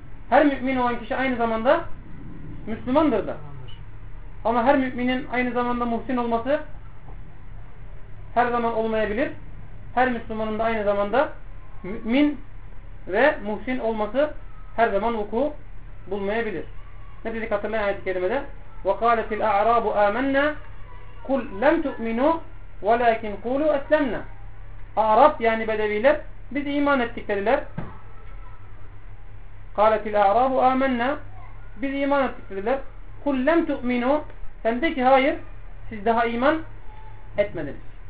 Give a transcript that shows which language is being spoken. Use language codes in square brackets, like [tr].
[tr] Her mümin olan kişi aynı zamanda Müslümandır da. Ama her müminin aynı zamanda muhsin olması her zaman olmayabilir. Her Müslümanın da aynı zamanda mümin ve muhsin olması her zaman vuku bulmayabilir. Ne dedik hatırlayın ayet-i kerimede? [ar] وَقَالَتِ الْاَعْرَابُ آمَنَّا قُلْ لَمْ تُؤْمِنُوا وَلَاكِنْ قُولُوا أَسْلَمْنَا [tr] A'rab yani Bedeviler, biz iman ettik dediler. [ar] قَالَتِ الْاَعْرَابُ آمَنَّا [tr] biz iman ettik dediler. [ar] قُلْ لَمْ تُؤْمِنُوا [tr] sen de ki hayır, siz daha iman etmediniz.